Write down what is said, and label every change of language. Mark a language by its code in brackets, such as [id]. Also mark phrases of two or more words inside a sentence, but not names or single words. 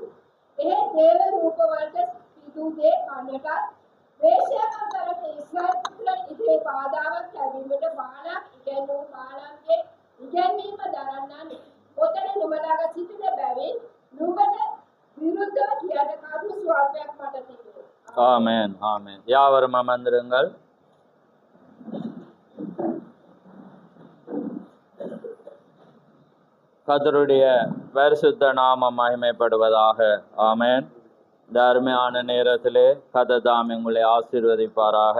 [si] එහෙත් දේව රූපවලට සිදු දේ කන්නටත් වේශ්‍යාකම් කරන ඉස්රායෙල් පුත්‍රයන් ඉදිරියේ බාධාවක් ලැබීමට බාලක් ඉගෙනූ බාලන්ගේ ඉගැන්වීම දරන්නන් ඔතන නුඹලාගේ සිටින බැවින් නුඹට විරුද්ධව කියන්න කරුණු ස්වල්පයක් මට තිබේ. [ta] ஆமென். ஆமென். யாவரும் அமர்ந்திருங்கள். கர்த்தருடைய பரிசுத்த நாமம் மகிமைப்படுவதாக. ஆமென். இந்த அருமையான நேரத்திலே கர்த்தர் தாம் உங்களை ஆசீர்வதிப்பாராக.